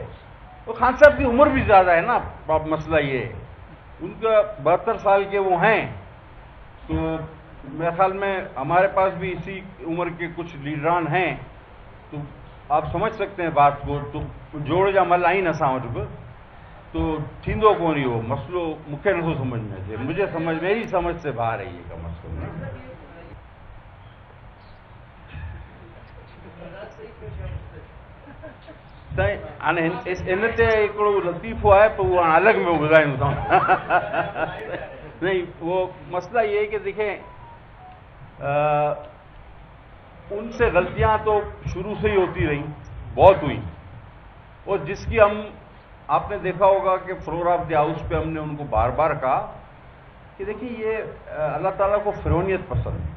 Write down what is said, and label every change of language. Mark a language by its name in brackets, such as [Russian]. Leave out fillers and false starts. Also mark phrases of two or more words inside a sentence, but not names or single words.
[Hindi] तो खान साहब की उम्र भी ज़्यादा है ना, अब मसला ये है उनका 72 साल के वो हैं. तो मेरे ख्याल में हमारे पास भी इसी उम्र के कुछ लीडरान हैं, तो आप समझ सकते हैं बात को. [Sindhi] तो जोड़ जा मल आइन असां वटि बि तो थींदो कोन इहो मसलो. मूंखे नथो समझ में अचे, [Hindi] मेरी समझ से बाहर है ये का मसलो. [Sindhi] हाणे इन ते हिकिड़ो लतीफ़ो आहे पोइ उहो हाणे अलॻि में ॿुधाईंदो. [Hindi] नहीं, वो मसला ये है कि देखें उनसे गलतियां तो शुरू से ही होती रहीं, बहुत हुई, और जिसकी हम आपने देखा होगा कि [English] floor of the house [Hindi] पे हमने उनको बार बार कहा कि देखिए ये अल्लाह ताला को फिरौनियत पसंद है.